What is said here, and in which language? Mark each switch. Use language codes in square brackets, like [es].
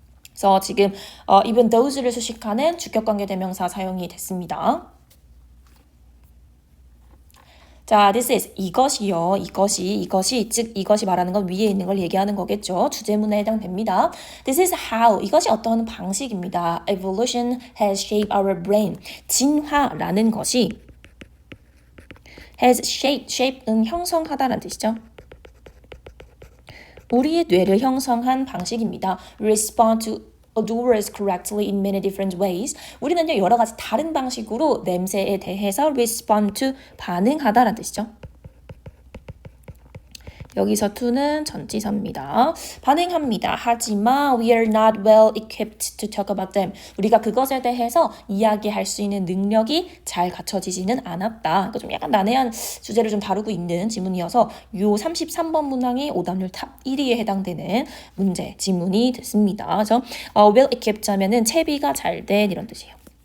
[ko] 그래서 지금 even those를 수식하는 주격관계대명사 사용이 됐습니다. 자, [en] this is [ko] 이것이요. 즉 이것이 말하는 건 위에 있는 걸 얘기하는 거겠죠. 주제문에 해당됩니다. [en] This is how, [ko] 이것이 어떤 방식입니다. [en] Evolution has shaped our brain. [ko] 진화라는 것이 has shape는 형성하다라는 뜻이죠. 우리의 뇌를 형성한 방식입니다. [en] Respond to odors correctly in many different ways. [ko] 우리는요, 여러 가지 다른 방식으로 냄새에 대해서 respond to 반응하다라는 뜻이죠. 여기서 to는 전치사입니다. 반응합니다. 하지만 [en] we are not well equipped to talk about them. [ko] 우리가 그것에 대해서 이야기할 수 있는 능력이 잘 갖춰지지는 않았다. 그러니까 좀 약간 난해한 주제를 좀 다루고 있는 지문이어서 요 33번 문항이 오답률 탑 1위에 해당되는 문제, 지문이 됐습니다. 그래서 well equipped 하면은 채비가 잘 된 이런 뜻이에요.